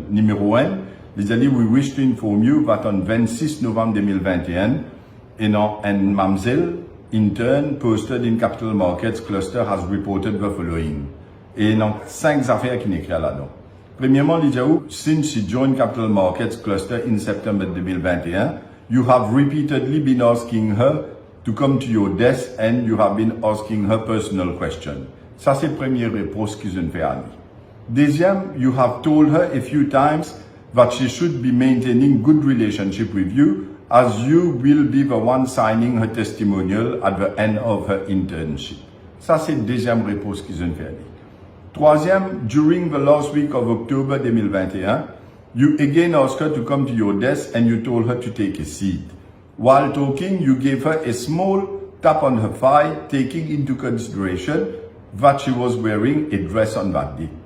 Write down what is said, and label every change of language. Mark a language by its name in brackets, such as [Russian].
[French] Numéro 1, il dit [English] we wish to inform you that on 26 novembre 2021, and Mamsel, intern posted in Capital Markets Cluster has reported the following. [French] Et donc 5 affaires qui n'écrit là-dedans. Premièrement, il dit [English] since you joined Capital Markets Cluster in September 2021, you have repeatedly been asking her to come to your desk and you have been asking her personal question. [French] Ça, c'est la première réponse qu'ils ont fait à lui. [English] Deuxième, you have told her a few times that she should be maintaining good relationship with you as you will be the one signing her testimonial at the end of her internship. [French] Ça, c'est la deuxième réponse qu'ils ont fait à lui. [English] Troisième, during the last week of October 2021, you again asked her to come to your desk and you told her to take a seat. While talking, you gave her a small tap on her thigh, taking into consideration that she was wearing a dress on that day.